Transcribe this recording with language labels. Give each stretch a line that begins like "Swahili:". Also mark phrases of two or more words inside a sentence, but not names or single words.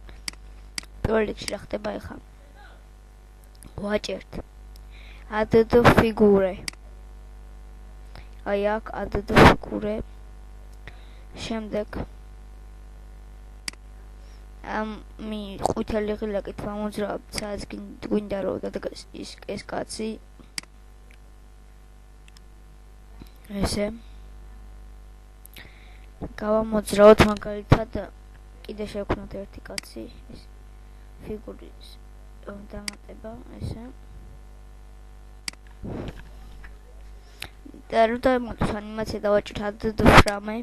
Georgian: პირველ რიგში რა ხდება ახლა? ვაჭერთ
English: add figure.
Georgian: აი აქ
English: add figure.
Georgian: შემდეგ ამ ყვითელი ღილაკით ვამოძრავებთ, სადაც გვინდა რომ დადგას ეს კაცი. ესე გავამოძრავოთ მაგალითად კიდე შევქნათ ერთი კაცი, ეს ფიგურის დამატება, ესე და რო დამატოთ ანიმაცია დავაჭერთ
English: add frame.